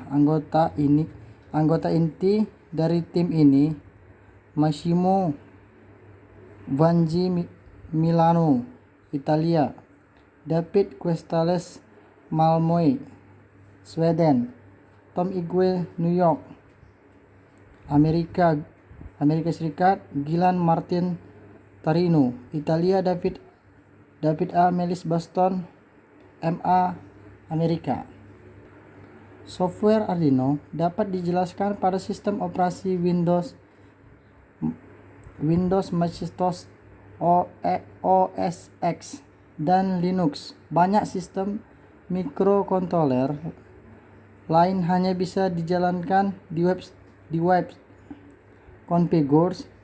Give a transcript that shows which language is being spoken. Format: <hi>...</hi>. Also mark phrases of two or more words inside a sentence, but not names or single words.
<id>Anggota inti dari tim ini Massimo Vangi, Milano, Italia; David Questales, Malmö, Sweden; Tom Igwe, New York, Amerika Serikat; Gilan Martin, Torino, Italia; David A. Melis, Boston, MA, Amerika. Software Arduino dapat dijelaskan pada sistem operasi Windows, Macintosh OS X, dan Linux. Banyak sistem mikrokontroler lain hanya bisa dijalankan di</id> <en>web configures.</en>